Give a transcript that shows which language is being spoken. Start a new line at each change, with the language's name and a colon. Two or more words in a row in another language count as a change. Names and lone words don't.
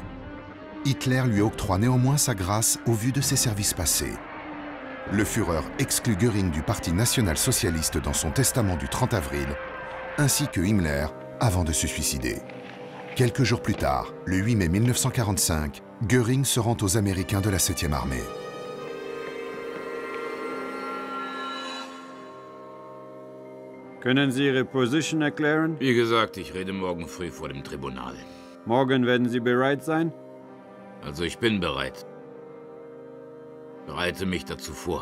French: Hitler lui octroie néanmoins sa grâce au vu de ses services passés. Le Führer exclut Göring du Parti national-socialiste dans son testament du 30 avril, ainsi que Himmler avant de se suicider. Quelques jours plus tard, le 8 mai 1945, Göring se rend aux Américains de la 7e armée.
German: Können Sie Ihre Position erklären? Wie gesagt, ich rede morgen früh vor dem Tribunal. Morgen werden Sie bereit sein? Also ich bin bereit. Bereite mich dazu vor.